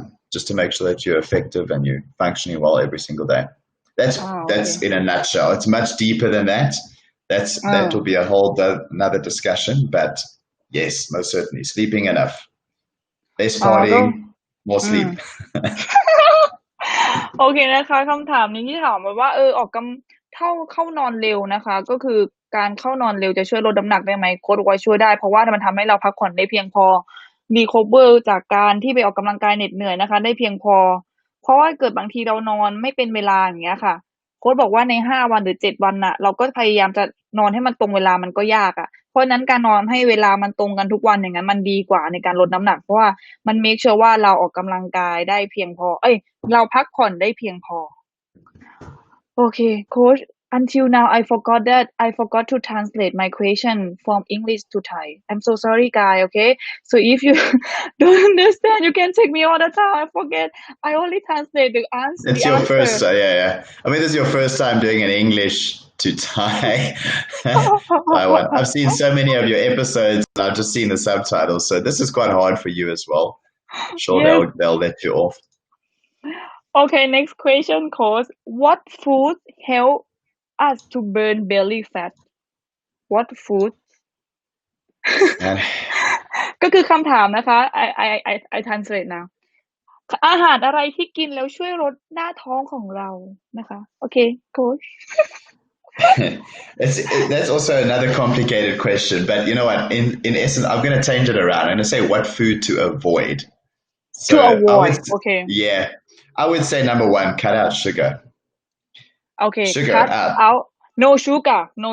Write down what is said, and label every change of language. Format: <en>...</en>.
<en>just to make sure that you're effective and you're functioning well every single day that's in a nutshell it's much deeper than that that will be a whole another discussion but yes most certainly sleeping enough less partying more sleep</en> <th>โอเคนะคะคำถามนี้ที่ถามมาว่าออกเข้านอนเร็วนะคะก็คือการเข้านอนเร็วจะช่วยลดน้ำหนักได้ไหมโค้ชบอกว่าช่วยได้เพราะว่ามันทำให้เราพักผ่อนได้เพียงพอรีคัฟเวอร์จากการที่ไปออกกำลังกายเหน็ดเหนื่อยนะคะได้เพียงพอเพราะว่าเกิดบางทีเรานอนไม่เป็นเวลาอย่างเงี้ยค่ะโค้ชบอกว่าใน5 วันหรือ7 วันน่ะเราก็พยายามจะนอนให้มันตรงเวลามันก็ยากพ ราะฉะนั้นการนอนให้เวลามันตรงกันทุกวันอย่างนั้นมันดีกว่าในการลดน้ำหนักเพราะว่ามัน make sure ว่าเราออกกำลังกายได้เพียงพอเราพักผ่อนได้เพียงพอโอเคโค้ช</th> <en>until now I forgot to translate my question from English to Thai I'm so sorry guys okay so if you don't understand you can check me all the time I forget I only translate the answer it's your first yeah I mean this is your first time doing an English to Thai Taiwan I've seen so many of your episodes and I've just seen the subtitles so this is quite hard for you as well I'm sure yes. they'll let you off okay next question coach what food help us to burn belly fat what food</en> <th>ก็คือคำถามนะคะ</th> <en>I translate now</en> <th>อาหารอะไรที่กินแล้วช่วยลดหน้าท้องของเรานะคะโอเค</th> <en>coach That's also another complicated question but you know what in essence I'm going to change it around I'm going to say what food to avoid so to avoid okay yeah I would say number one cut out sugar okay sugar cut out no sugar</en>